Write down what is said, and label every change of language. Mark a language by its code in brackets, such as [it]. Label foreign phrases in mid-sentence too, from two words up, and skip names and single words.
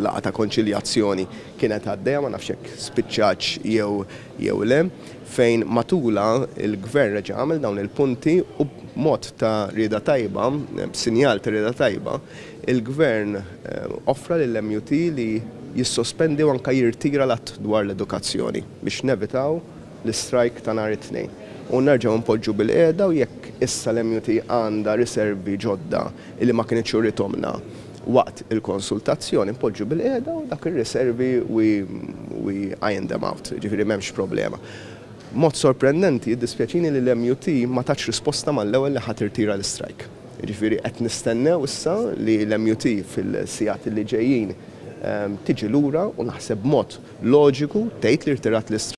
[mt] l-laqgħa ta' konċiljazzjoni kienet għaddejja ma nafx hekk spiċċax jew le, fejn matula il-Gvern reġa' għamel dawn il-punti u b'mod ta' rieda tajba, b'sinjal ta' rieda tajba, il-Gvern offra lill-MUT li jissospendi u anke jirtira l-att dwar l-edukazzjoni biex nevitaw l-istrajk ta' nhar it-tnejn. U nerġgħu npoġġu bil-qiegħda u jekk issa l-MUT għandha riservi ġodda li ma kienitx uritomna waqt il-konsultazzjoni npoġġu bil-qiegħda u dak ir-riservi [en] we iron them out, [mt] ġifieri m'hemmx problema. Mod sorprendenti jiddispjaċini li l-MUT ma tatx risposta mal-ewwel li ħadd irtira l-istrajk. Ġifieri qed nistennew issa li l-MUT fil-sigħat li ġejjin tiġi lura u naħseb mod loġiku tgħid li rtirat l-istrajk.